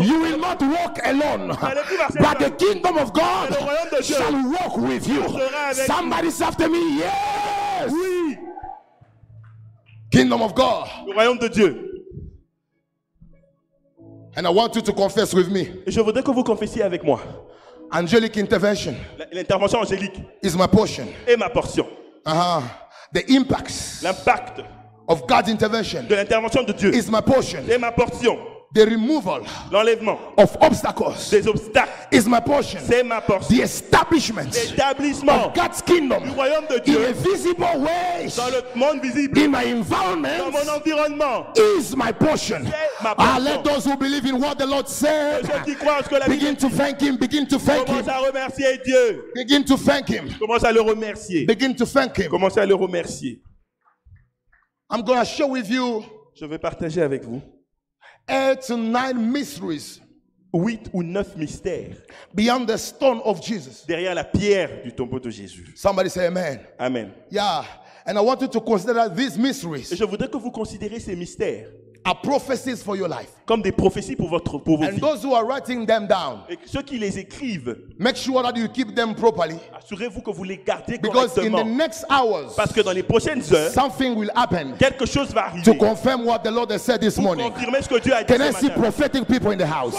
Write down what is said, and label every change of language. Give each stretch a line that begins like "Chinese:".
English: You will not walk alone,
French: n'allez plus marcher
English: but the
French: seul.
English: kingdom of God
French: Mais le royaume de Dieu
English: shall walk with you.
French: sera avec
English: Somebody's after me, yes.
French: Oui,
English: Kingdom of God.
French: le royaume de Dieu.
English: And I want you to confess with me.
French: Et je voudrais que vous confessiez avec moi.
English: Angelic intervention
French: L'intervention angélique
English: is my portion.
French: est ma portion.
English: The impacts
French: L'impact
English: of God's intervention
French: de l'intervention de Dieu
English: is my portion.
French: est ma portion.
English: The removal
French: L'enlèvement
English: of obstacles
French: des obstacles,
English: is my portion.
French: c'est ma portion.
English: The establishment
French: L'établissement
English: of God's kingdom
French: du royaume de
English: in
French: Dieu
English: a visible way
French: dans le monde visible,
English: in my
French: dans
English: environment
French: mon environnement,
English: is my portion.
French: c'est ma portion.
English: Let those who believe in what the Lord said
French: Ceux qui croient en ce que la Bible
English: begin to thank him, begin to thank
French: commence
English: him,
French: à remercier Dieu.
English: begin to thank him,
French: Commence à le remercier.
English: begin to thank him.
French: Commencez à le remercier.
English: I'm going to share with you
French: Je vais partager avec vous
English: 8 to 9 mysteries
French: 8 ou 9 mystères
English: beyond the stone of Jesus.
French: derrière la pierre du tombeau de Jésus.
English: Somebody say amen. Amen. Yeah. And I want you to consider these
French: Et
English: mysteries
French: je voudrais que vous considérez ces mystères
English: are prophecies for your life.
French: comme des prophéties pour vos
English: And
French: vies.
English: those who are writing them down,
French: Et ceux qui les écrivent,
English: make sure that you keep them properly.
French: assurez-vous que vous les gardez
English: Because in the
French: correctement.
English: next hours,
French: Parce que dans les prochaines heures,
English: something will happen
French: quelque chose va arriver.
English: to confirm what the Lord has said this
French: Pour
English: morning.
French: confirmer ce que Dieu a dit
English: Can I
French: ce
English: see
French: matin.
English: prophetic people in the house?